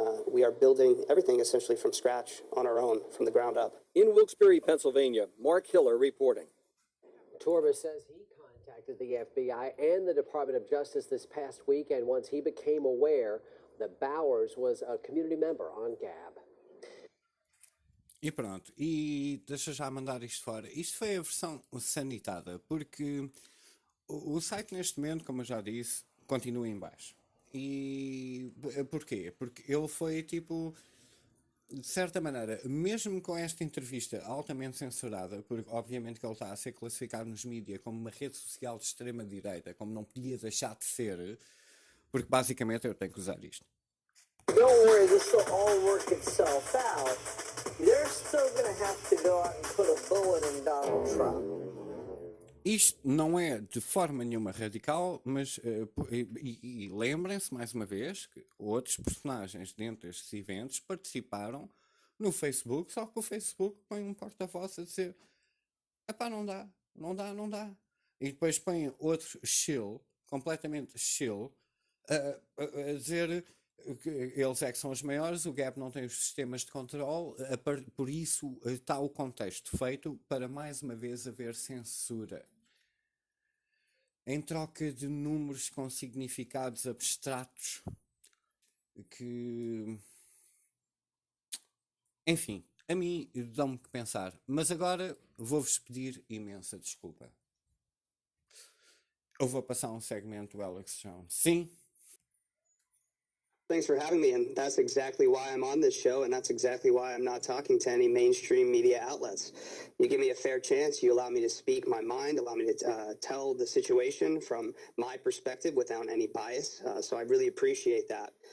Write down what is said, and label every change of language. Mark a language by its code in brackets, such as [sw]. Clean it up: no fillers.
[en] We are building everything essentially from scratch on our own, from the ground up. In Wilkes-Barre, Pennsylvania, Mark Hiller reporting. Torba says he contacted the FBI and the Department of Justice this past weekend once he became aware that Bowers was a community member on Gab. [pt] E pronto, e deixa já mandar isto fora. Isto foi a versão sanitada, porque o site neste momento, como eu já disse, continua em baixo. E porquê? Porque ele foi tipo, de certa maneira, mesmo com esta entrevista altamente censurada, porque obviamente que ele está a ser classificado nos mídias como uma rede social de extrema-direita, como não podia deixar de ser, porque basicamente eu tenho que usar isto. [en] Don't worry, this will all work itself out. They're still going to have to go out and put a bullet in Donald Trump. [pt] Isto não é de forma nenhuma radical, mas e lembrem-se mais uma vez que outros personagens dentro destes eventos participaram no Facebook, só que o Facebook põe um porta-voz a dizer epá, não dá. E depois põe outro chill, completamente chill, a dizer que eles é que são os maiores, o Gab não tem os sistemas de controle, por isso está o contexto feito para mais uma vez haver censura. Em troca de números com significados abstratos que... Enfim, a mim dão-me que pensar. Mas agora vou-vos pedir imensa desculpa. Eu vou passar um segmento do Alex Jones. Sim. [en] Thanks for having me, and that's exactly why I'm on this show, and that's exactly why I'm not talking to any mainstream media outlets. You give me a fair chance, you allow me to speak my mind, allow me to tell the situation from my perspective without any bias, so I really appreciate that.